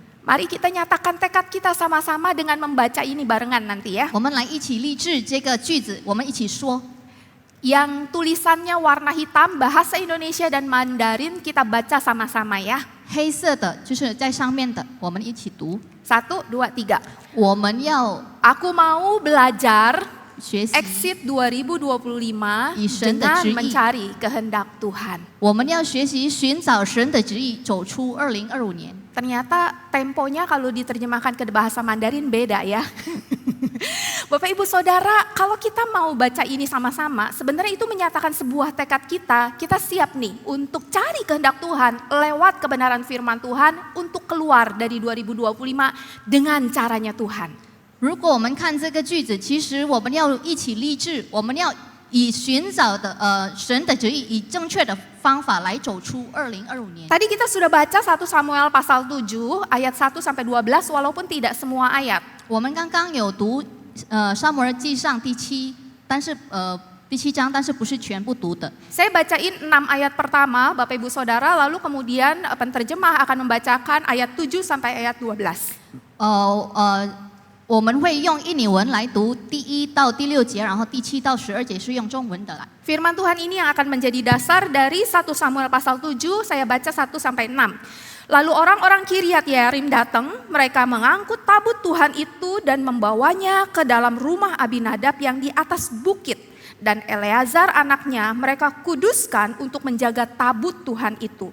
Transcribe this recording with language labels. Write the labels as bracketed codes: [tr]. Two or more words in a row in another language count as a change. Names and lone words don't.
[id] Mari kita nyatakan tekad kita sama-sama dengan membaca ini barengan nanti ya. [zh] 我们来一起立志这个句子，我们一起说。 [id] Yang tulisannya warna hitam, bahasa Indonesia dan Mandarin kita baca sama-sama ya. [zh] 黑色的就是在上面的，我们一起读。 [id] 1, 2, 3. [zh] 我们要 [id] Aku mau belajar [zh] 学习， exit 2025 神的 [id] dengan [zh] 旨意。 [id] mencari kehendak Tuhan. [zh] 我们要学习寻找神的旨意，走出2025年。 [id] Ternyata temponya kalau diterjemahkan ke bahasa Mandarin beda ya. Bapak Ibu Saudara, kalau kita mau baca ini sama-sama, sebenarnya itu menyatakan sebuah tekad kita siap nih untuk cari kehendak Tuhan lewat kebenaran firman Tuhan untuk keluar dari 2025 dengan caranya Tuhan. [zh] 如果我们看这个句子，其实我们要一起立志，我们要以寻找的神的旨意，以正确的方法来走出2025年。 [id] Tadi kita sudah baca 1 Samuel pasal 7 ayat 1 sampai 12 walaupun tidak semua ayat. [zh] 我们刚刚有读撒母耳记上第7章，但是不是全部读的。 [id] Saya bacain 6 ayat pertama Bapak Ibu Saudara, lalu kemudian penterjemah akan membacakan ayat 7 sampai ayat 12. [zh] 我们会用印尼文来读第1到第6节，然后第7到12节是用中文的来。 [id] Firman Tuhan ini yang akan menjadi dasar dari 1 Samuel pasal 7, saya baca 1 sampai 6. Lalu orang-orang Kiryat Yearim datang, mereka mengangkut tabut Tuhan itu dan membawanya ke dalam rumah Abinadab yang di atas bukit. Dan Eleazar anaknya mereka kuduskan untuk menjaga tabut Tuhan itu.